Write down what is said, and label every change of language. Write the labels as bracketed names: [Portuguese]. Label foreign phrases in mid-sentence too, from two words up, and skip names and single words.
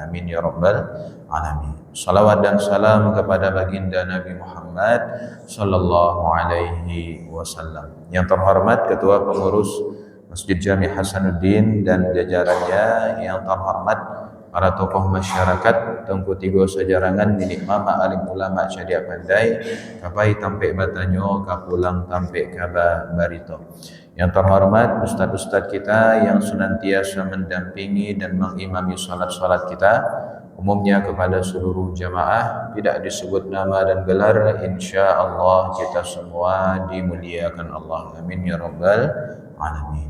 [Arabic] آمين يا رب العالمين. [Indonesian] Salawat dan salam kepada baginda Nabi Muhammad [Arabic] صلى الله عليه وسلم. [Indonesian] Yang terhormat Ketua Pengurus Masjid Jami' Hasanuddin dan jajarannya, yang terhormat para tokoh masyarakat Tengku Tigo Sejarangan, Ninik Mama Alim Ulama Cadia Pandai, Kapai Tampe Batanyo, Kapulang Tampe Kaba Barito. Yang terhormat ustadz-ustadz kita yang senantiasa mendampingi dan mengimami salat-salat kita, umumnya kepada seluruh jamaah, tidak disebut nama dan gelar, [Arabic] إن شاء الله [Indonesian] kita semua dimuliakan Allah. [Arabic] آمين يا رب العالمين.